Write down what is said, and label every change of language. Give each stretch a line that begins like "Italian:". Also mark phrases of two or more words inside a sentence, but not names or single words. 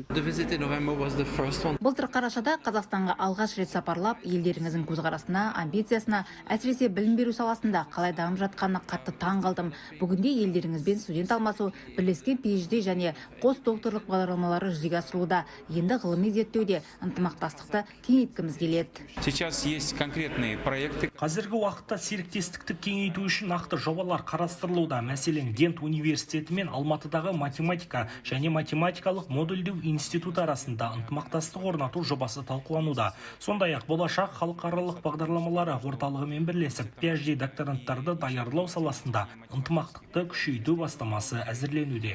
Kazakh: Былтыр қарашада Қазақстанға алғаш рет сапарлап, елдеріңіздің көзқарасына, амбициясына, әсіресе білім беру саласында қалай дамып жатқанына қатты таң қалдым. Бүгінде елдеріңізбен студент алмасу, бірлескен PhD және қос докторлық бағдарламалары жүзеге асырылуда. Енді ғылыми зерттеуде ынтымақтастықты кеңейткіміз келеді.
Russian: Сейчас есть конкретные проекты.
Kazakh: Қазіргі уақытта серіктестікті кеңейту үшін нақты жобалар қарастырылуда. Мәселен, Гент университеті мен Алматыдағы математика және математикалық модульдеу институты арасында ынтымақтастық орнату жобасы талқылануда. Сондай-ақ болашақ халықаралық бағдарламалары орталығымен бірлесіп, PhD докторанттарды даярлау саласында ынтымақтықты күшейту бастамасы әзірленуде.